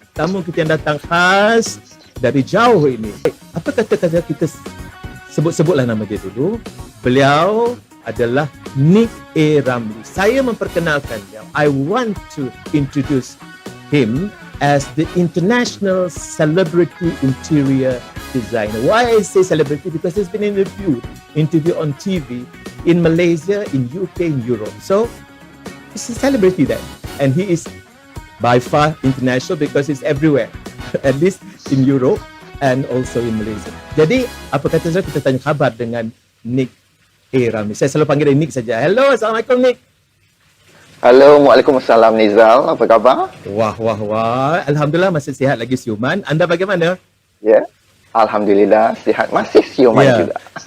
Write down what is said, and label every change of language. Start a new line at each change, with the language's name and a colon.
Malay: Tamu kita yang datang khas dari jauh ini. Apa kata-kata kita sebut-sebutlah nama dia dulu. Beliau adalah Nick A. Ramlee. Saya memperkenalkan dia.
English: I want to introduce him as the international celebrity interior designer. Why I say celebrity? Because he's been interviewed on TV in Malaysia, in UK, in Europe. So he's a celebrity then, and he is by far international because he's everywhere, at least in Europe and also in Malaysia.
Malay: Jadi apa kata saya, kita tanya khabar dengan Nick A. Ramlee. Saya selalu panggil dia Nick saja. Hello, Assalamualaikum Nick. Halo, Waalaikumsalam Nizal. Apa khabar? Wah. Alhamdulillah masih sihat lagi siuman. Anda bagaimana? Ya, Alhamdulillah sihat. Masih siuman juga.